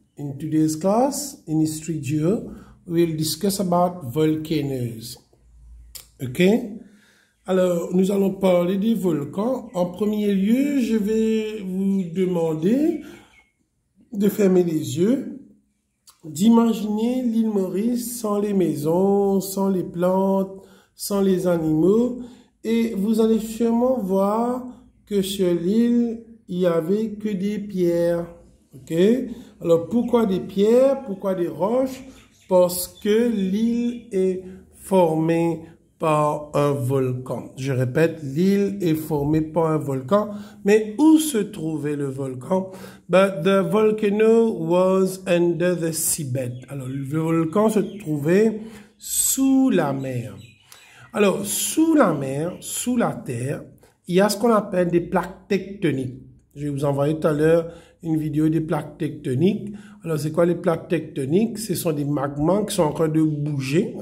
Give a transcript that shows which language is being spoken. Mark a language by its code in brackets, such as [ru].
[en] In today's class, in History Geo, we will discuss about volcanoes. Ok? [fr] Alors, nous allons parler des volcans. En premier lieu, je vais vous demander de fermer les yeux, d'imaginer l'île Maurice sans les maisons, sans les plantes, sans les animaux. Et vous allez sûrement voir que sur l'île, il n'y avait que des pierres. Ok? Alors, pourquoi des pierres? Pourquoi des roches? Parce que l'île est formée par un volcan. Je répète, l'île est formée par un volcan. Mais où se trouvait le volcan? [en] But the volcano was under the seabed. [fr] Alors, le volcan se trouvait sous la mer. Alors, sous la mer, sous la terre, il y a ce qu'on appelle des plaques tectoniques. Je vais vous envoyer tout à l'heure une vidéo des plaques tectoniques. Alors, c'est quoi les plaques tectoniques? Ce sont des magmas qui sont en train de bouger.